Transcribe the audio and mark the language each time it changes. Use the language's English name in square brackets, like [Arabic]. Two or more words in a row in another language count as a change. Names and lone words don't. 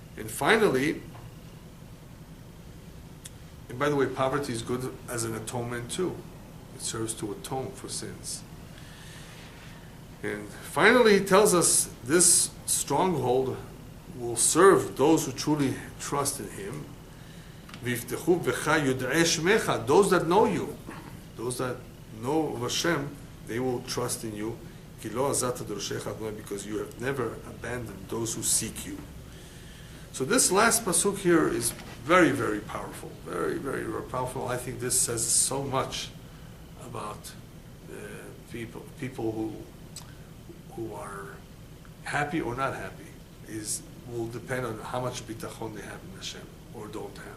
[English] And finally, And by the way, poverty is good as an atonement too. It serves to atone for sins. And finally, he tells us this stronghold will serve those who truly trust in him. [Hebrew] ויבטחו בך יודעי שמך, [English] those that know you, those that know of Hashem, they will trust in you. [Hebrew] כי לא עזבת דורשיך אדני, [English] because you have never abandoned those who seek you. So this last pasuk here is very, very powerful. Very, very, very powerful. I think this says so much about people who are happy or not happy will depend on how much bitachon they have in Hashem or don't have.